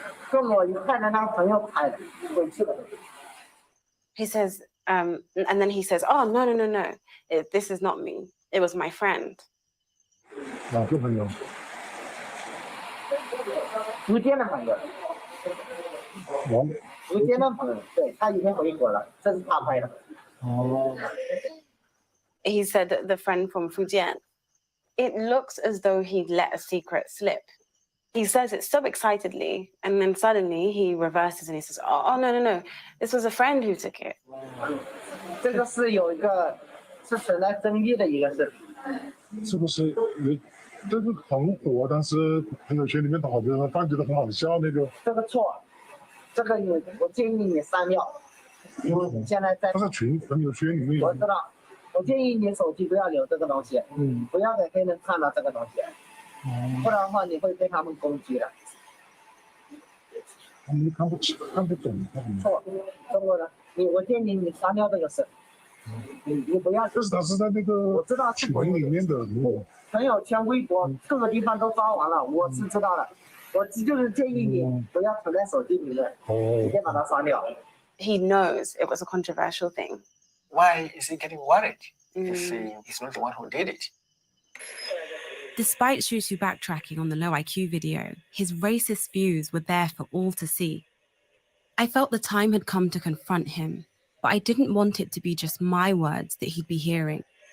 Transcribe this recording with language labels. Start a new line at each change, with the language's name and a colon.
Chinese: 跟我一块的那个朋友拍的，回去了。
English: He says, and then he says, "Oh, no. This is not me. It was my friend."
Chinese: 哪个朋友？福建的朋友。福建的朋友，对，他已经回国了，这是他拍的。哦。
English: He said that the friend from Fujian. It looks as though he let a secret slip. He says it so excitedly, and then suddenly he reverses and he says, "Oh, no. This was a friend who took it."
Chinese: 这个是有一个是存在争议的一个事。是不是有？这个很火，但是朋友圈里面的好多人发觉得很好笑那个。这个错，这个我建议你删掉，因为你现在在。他在朋友圈里面。我知道，我建议你手机不要留这个东西，不要给黑人看到这个东西，不然的话你会被他们攻击的。他们看不懂。错，中国人，我建议你删掉这个事。你不要。就是他是在那个我知道群里面的。朋友圈、微博各个地方都发完了，我是知道的。我就是建议你不要存在手机里面，直接把它删掉。
English: He knows it was a controversial thing. Why is he getting worried? Because he's not the one who did it. Despite Shushu backtracking on the low IQ video, his racist views were there for all to see. I felt the time had come to confront him, but I didn't want it to be just my words that he'd be hearing.